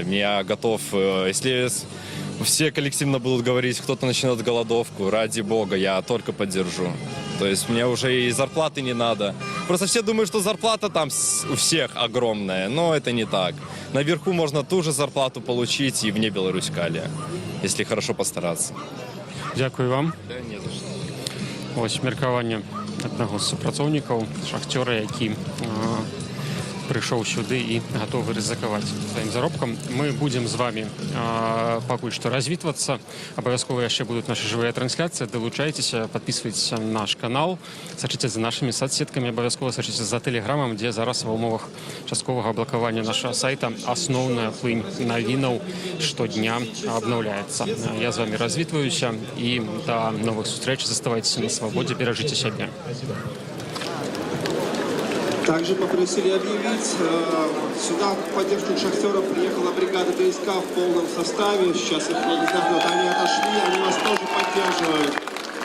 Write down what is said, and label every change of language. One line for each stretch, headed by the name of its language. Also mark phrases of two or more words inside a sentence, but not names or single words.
Russian: Я готов, если все коллективно будут говорить, кто-то начнет голодовку, ради бога, я только поддержу. То есть мне уже и зарплаты не надо, Просто все думают, что зарплата там у всех огромная, но это не так. Наверху можно ту же зарплату получить и вне Беларуськалия, если хорошо постараться.
Ukrainian: Дякую вам.
Russian: Да, не за что.
Belarusian: Ось меркаванне аднаго з супрацоўнікаў шахцёра, які прыйшоў сюды і гатовы рызыкаваць сваім заробкам. Мы будзем з вами пакуль што развітвацца. Абавязкова яшчэ будуць нашы жывыя трансляцыі. Далучайцеся,
Russian: подписывайтесь на наш канал,
Belarusian: сачыце за нашымі соцсеткамі, абавязкова сачыце за тэлеграмам, дзе зараз ва ўмовах частковага блакавання нашага сайта асноўная плынь навінаў штодня абнаўляецца. Я з вами развітваюся і да новых сустрэч. Заставайцеся на свабодзе, беражыце сябе.
Russian: Также попросили объявить, сюда в поддержку шахтеров приехала бригада ДСК в полном составе. Сейчас их не ждет, они отошли, они нас тоже поддерживают.